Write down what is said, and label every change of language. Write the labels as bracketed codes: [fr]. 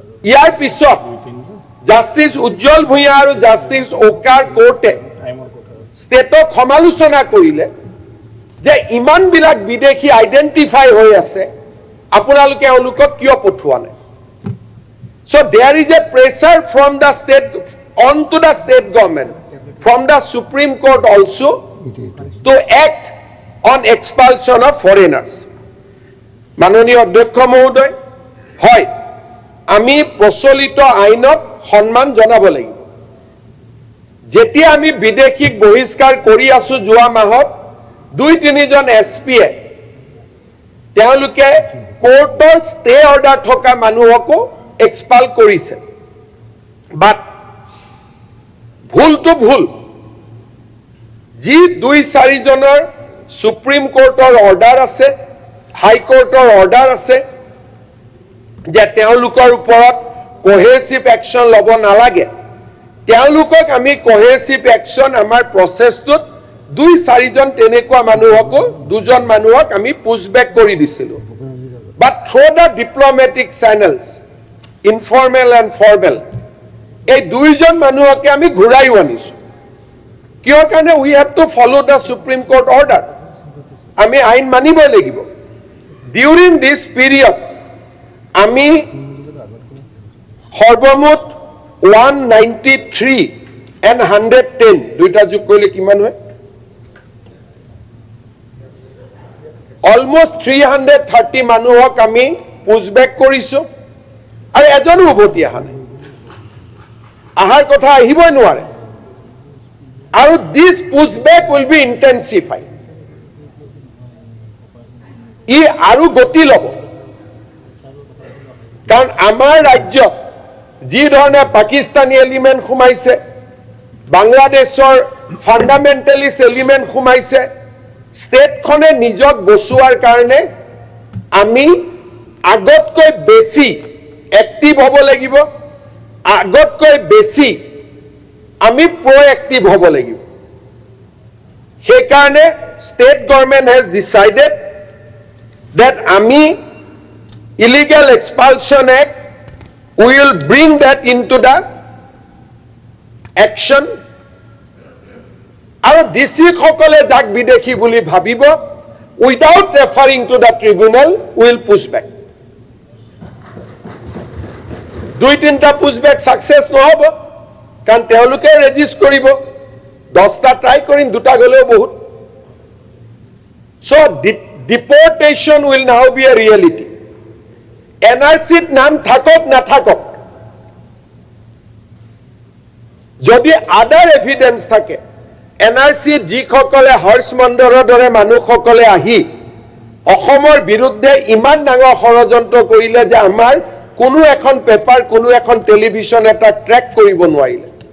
[as] ইয়াৰ পিছত জাষ্টিস উজ্জ্বল ভূঞা আৰু জাষ্টিস ওকাৰ কোৰ্টে ষ্টেটক সমালোচনা কৰিলে যে ইমানবিলাক বিদেশী আইডেন্টিফাই হৈ আছে, আপোনালোকে এওঁলোকক কিয় পঠোৱা নাই। [en] So there is a pressure from the state onto the state government from the Supreme Court also to act on expulsion of foreigners. [as] মাননীয় অধ্যক্ষ মহোদয়, হয় আমি প্ৰচলিত আইনক সন্মান জনাব লাগিব। যেতিয়া আমি বিদেশীক বহিষ্কাৰ কৰি আছো, যোৱা মাহত 2-3 জন SPয়ে তেওঁলোকে কোৰ্টৰ ষ্টে অৰ্ডাৰ থকা মানুহকো এক্সপাল কৰিছে। বাট ভুলটো ভুল। যি 2-4 জনৰ সুপ্ৰিম কোৰ্টৰ অৰ্ডাৰ আছে, হাই কোৰ্টৰ অৰ্ডাৰ আছে যে তেওঁলোকৰ ওপৰত কোহেচিভ একশ্যন ল'ব নালাগে, তেওঁলোকক আমি কোহেচিভ একশ্যন আমাৰ প্ৰচেছটোত 2-4 জন তেনেকুৱা মানুহকো 2 জন মানুহক আমি পুছবেক কৰি দিছিলোঁ। [en] But through the diplomatic channels, informal and formal, এই দুইজন মানুহকে আমি ঘূৰাইও আনিছো কিয় কাৰণে we have to follow the Supreme Court order. [as] আমি আইন মানিবই লাগিব. During this period, আমি সৰ্বমুঠ 193 and 110 দুইটা যোগ কৰিলে কিমান হয়? Almost 330 মানুহক আমি পুছবেক কৰিছো আৰু এজনো উভতি অহা নাই. আহাৰ কথা আহিবই নোৱাৰে. আৰু দিছ পুছবেক উইল বি ইণ্টেনচিফাইড. ই আৰু গতি ল'ব. কাৰণ আমাৰ ৰাজ্যত যি ধৰণে পাকিস্তানী এলিমেণ্ট সোমাইছে, বাংলাদেশৰ ফাণ্ডামেণ্টেলিষ্ট এলিমেণ্ট সোমাইছে, ষ্টেটখনে নিজক বচোৱাৰ কাৰণে আমি আগতকৈ বেছি এক্টিভ হ'ব লাগিব, আগতকৈ বেছি আমি প্ৰ'এক্টিভ হ'ব লাগিব. [en] সেইকাৰণে state government has decided that ami illegal expulsion act, we will bring that into the action. Aru DC সকলে যাক বিদেশী বুলি ভাবিব, without referring to the tribunal, we will push back. [as] দুই তিনটা pushback success নহব, কাৰণ তেওঁলোকে ৰেজিষ্ট কৰিব, 10টা ট্ৰাই কৰিম, দুটা গলেও বহুত. [en] So deportation will now be a reality. [as] NRC-ত নাম থাকক না থাকক, যদি আদাৰ এভিডেন্স থাকে, NRC-ত যিসকলে হৰ্ষমন্দৰৰ দৰে মানুহসকলে আহি অসমৰ বিৰুদ্ধে ইমান ডাঙৰ ষড়যন্ত্ৰ কৰিলে যে আমাৰ কোনো এখন পেপাৰ, কোনো এখন টেলিভিছন এটা ট্ৰেক কৰিব নোৱাৰিলে.